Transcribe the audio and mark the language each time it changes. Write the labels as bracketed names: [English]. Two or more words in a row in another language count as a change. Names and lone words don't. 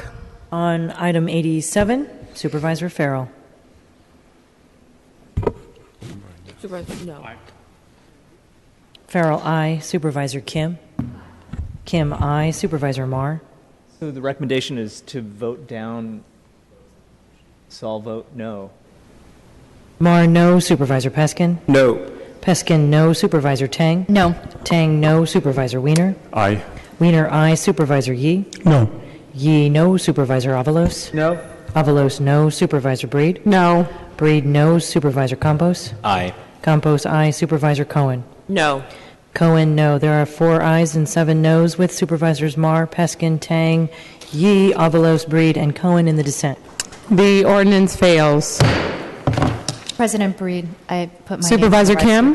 [English] On item 87, Supervisor Farrell. Supervisor, no. Farrell, aye. Supervisor Kim. Kim, aye. Supervisor Marr. So the recommendation is to vote down, so I'll vote no. Marr, no. Supervisor Peskin. No. Peskin, no. Supervisor Tang. No. Tang, no. Supervisor Wiener. Aye. Wiener, aye. Supervisor Yee. No. Yee, no. Supervisor Avalos. No. Avalos, no. Supervisor Breed. No. Breed, no. Supervisor Campos. Aye. Campos, aye. Supervisor Cohen. No. Cohen, no. There are 4 ayes and 7 noes with Supervisors Marr, Peskin, Tang, Yee, Avalos, Breed, and Cohen in the dissent. The ordinance fails. President Breed, I put my Supervisor name on the right